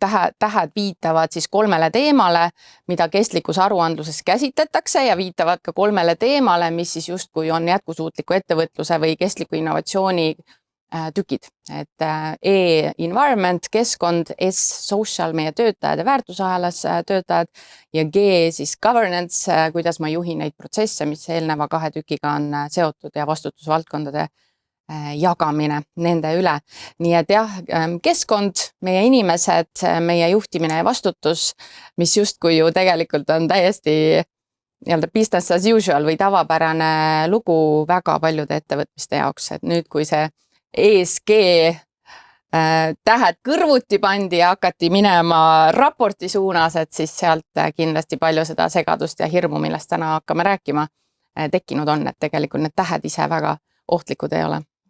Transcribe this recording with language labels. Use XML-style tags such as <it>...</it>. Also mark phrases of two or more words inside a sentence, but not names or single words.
<et>tähed viitavad siis 3 teemale, mida kestlikkuse aruandluses käsitletakse ja viitavad ka 3 teemale, mis siis justkui on jätkusuutliku ettevõtluse või kestliku innovatsiooni tükid, et E-environment, keskkond, S, social, meie töötajad ja väärtusahelas töötajad ja G siis governance, kuidas ma juhin neid protsesse, mis eelneva 2 tükiga on seotud ja vastutusvaldkondade jagamine nende üle. Nii et jah, keskkond, meie inimesed, meie juhtimine ja vastutus, mis justkui ju tegelikult on täiesti</et> <en>business as usual</en> <et>või tavapärane lugu väga paljude ettevõtmiste jaoks, et nüüd kui see ESG tähed kõrvuti pandi ja hakati minema raporti suunas, et siis sealt kindlasti palju seda segadust ja hirmu, millest täna hakkame rääkima, tekkinud on, et tegelikult need tähed ise väga ohtlikud ei ole.</et>